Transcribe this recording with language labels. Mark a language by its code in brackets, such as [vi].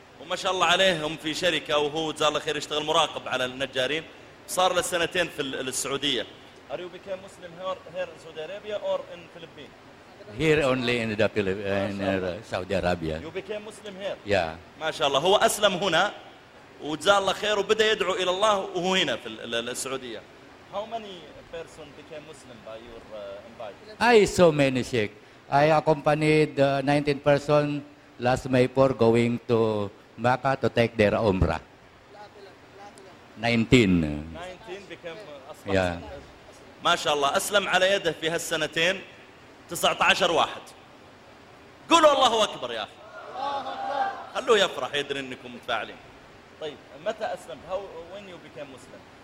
[ar] ما شاء الله عليهم في شركة، وهو جزاه الله خير يشتغل مراقب على النجارين، صار له سنتين في السعودية. [en] Are you became Muslim here in Saudi Arabia or in Philippines? Here only in the Saudi Arabia. You became Muslim here? Yeah. [ar] ما شاء الله، هو أسلم هنا وجزاه الله خير وبدأ يدعو إلى الله وهو هنا في السعودية. [en] How many person became Muslim by your invite? I so many Sheikh. I accompanied 19 person last May 4 going to Maka to take their umrah. 19. 19 became [ar] ما شاء الله أسلم على يده في هالسنتين 19 واحد. قولوا الله أكبر يا أخي. خلوه يفرح يدري أنكم متفاعلين. طيب متى أسلم؟ [en] How when you became Muslim?